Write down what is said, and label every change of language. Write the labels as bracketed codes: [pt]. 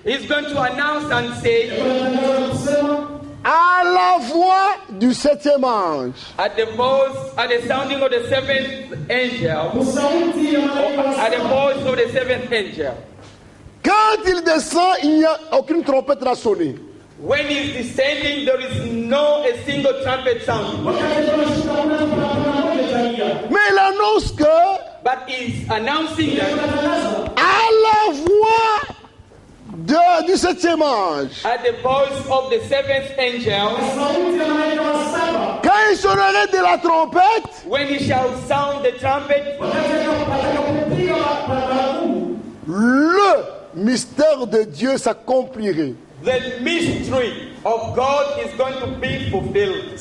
[en] he's going to announce and say, [fr] à la voix du 7e ange, [en] at the sounding of the 7th angel, at the voice of the 7th angel. [fr] quand il descend, il n'y a aucune trompette à sonner. [en] When he's descending, there is no a single trumpet sound. [fr] Mais il annonce que, [en] But he's announcing that [fr] à la voix du 7e ange, [en] at the voice of the 7th angel, [fr] quand il sonnerait de la trompette, [en] when he shall sound the trumpet, [fr] le mystère de Dieu s'accomplirait. [en] the mystery of God is going to be fulfilled.